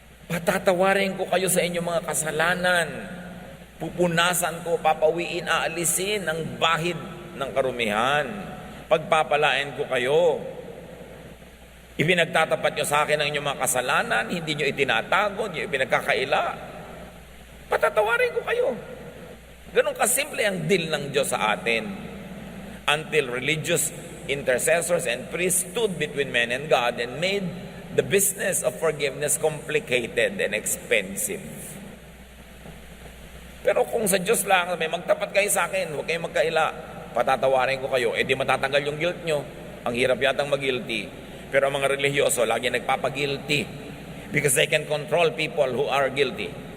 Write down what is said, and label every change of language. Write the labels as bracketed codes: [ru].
[tl] Patatawarin ko kayo sa inyong mga kasalanan. Pupunasan ko, papawiin, aalisin ang bahid ng karumihan. Pagpapalain ko kayo. Ipinagtatapat nyo sa akin ang inyong mga kasalanan, hindi nyo itinatago, hindi nyo ipinagkakaila. Patatawarin ko kayo. Ganun kasimple ang deal ng Diyos sa atin. [en] Until religious intercessors and priests stood between men and God and made the business of forgiveness complicated and expensive. [tl] Pero kung sa Diyos lang, may magtapat kayo sa akin, huwag kayong magkaila, patatawarin ko kayo, di matatanggal yung guilt nyo. Ang hirap yatang mag-guilty. Pero ang mga religyoso, lagi nagpapag-guilty [en] because they can control people who are guilty.